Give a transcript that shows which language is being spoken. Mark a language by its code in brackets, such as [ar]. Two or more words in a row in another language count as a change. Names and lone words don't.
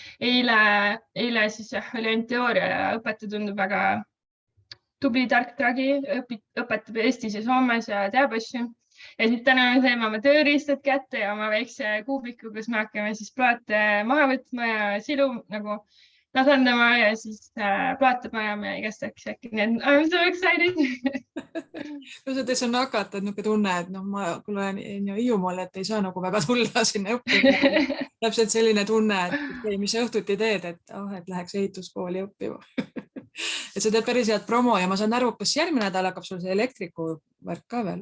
[et] Eile siis oli ainult teooria ja õpetaja tundub väga tubli, tark tragi, õpetab Eestis ja Soomes ja teab asju. Ja siis täna me saime oma tööriistad kätte ja oma väikse kuubiku, kus me hakkame siis plaate maha võtma ja silu nagu tasandama ja siis plaate majama ja igast äkki. [en] I'm so excited! [et] No see on hakata niisugune tunne, et noh, ma olen Hiiumaal, et ei saa nagu väga tulla sinna õppima. Täpselt selline tunne, et mis õhtuti teed, et läheks ehituskooli õppima. Et sa teed päris head promo ja ma saan aru, kas järgmine nädal hakkab sul see elektriku värk ka veel?